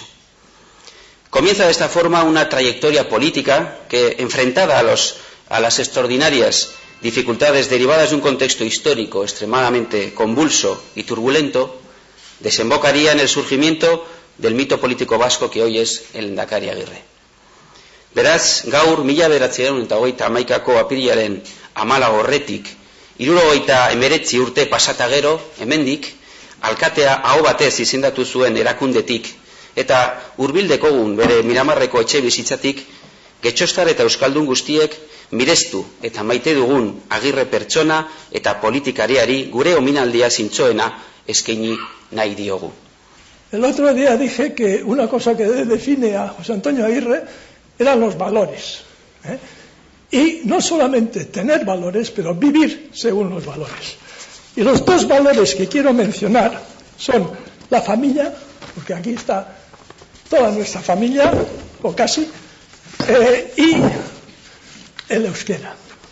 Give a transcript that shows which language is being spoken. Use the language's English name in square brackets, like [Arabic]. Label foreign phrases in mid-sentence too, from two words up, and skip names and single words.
[Spanish] Comienza de esta forma una trayectoria política que, enfrentada a las extraordinarias dificultades derivadas de un contexto histórico extremadamente convulso y turbulento, desembocaría en el surgimiento del mito político vasco que hoy es el Lehendakari Agirre. [Basque] Beraz, gaur 1981ko apirilaren 14 horretik, 79 urte pasata gero, hemendik, alkatea aho batez izendatu zuen erakundetik, eta hurbil dekogun bere Miramarreko etxe bizitzatik, getxostar eta euskaldun guztiek mirestu eta maite dugun Agirre pertsona eta politikariari gure ominaldia zintzoena eskaini nahi diogu. [Spanish] El otro día dije que una cosa que define a José Antonio Agirre eran los valores. Y no solamente tener valores, pero vivir según los valores. Y los dos valores que quiero mencionar son la familia, porque aquí está toda nuestra familia, o casi, y el euskera.